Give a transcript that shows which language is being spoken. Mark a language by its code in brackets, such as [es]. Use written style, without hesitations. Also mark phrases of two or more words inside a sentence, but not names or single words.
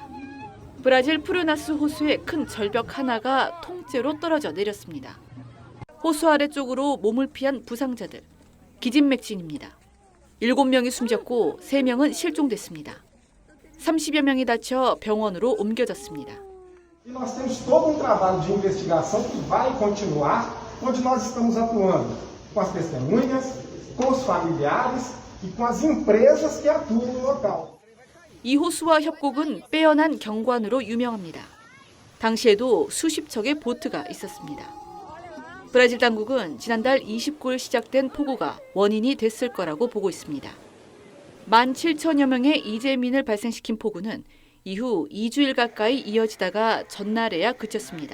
[ko] 브라질 푸르나스 호수의 큰 절벽 하나가 통째로 떨어져 내렸습니다. 호수 아래쪽으로 몸을 피한 부상자들, 기진맥진입니다. 7명이 숨졌고 3명은 실종됐습니다. 30여 명이 다쳐 병원으로 옮겨졌습니다. [pt] Nós temos todo trabalho de investigação que vai continuar, onde nós estamos atuando com as testemunhas, com os familiares e com as empresas que atuam no local. [ko] 이 호수와 협곡은 빼어난 경관으로 유명합니다. 당시에도 수십 척의 보트가 있었습니다. 브라질 당국은 지난달 29일 시작된 폭우가 원인이 됐을 거라고 보고 있습니다. 17,000여 명의 이재민을 발생시킨 폭우는 이후 2주일 가까이 이어지다가 전날에야 그쳤습니다.